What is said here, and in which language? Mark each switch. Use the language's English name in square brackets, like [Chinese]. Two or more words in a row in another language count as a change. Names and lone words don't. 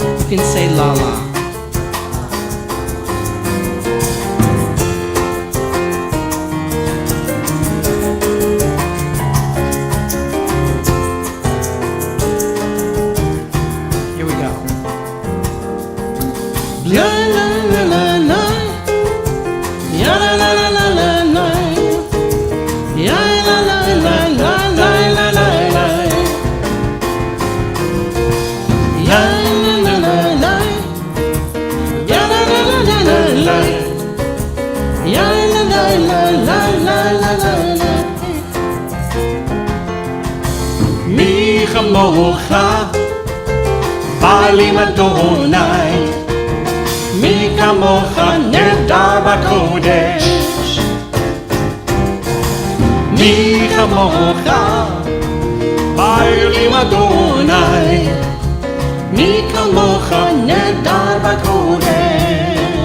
[English] can say la la. Here we go. La la la la la. Ya la la la la la la. Ya la la la la la la la la. Ya la la la la. Ya la la la la la la. Ya la la la la la la la la. [Hebrew] מי כמוך בעלים אדוני, מי כמוך נהדר בקודש, מי כמוך בעלים אדוני, מי כמוך נהדר בקודש.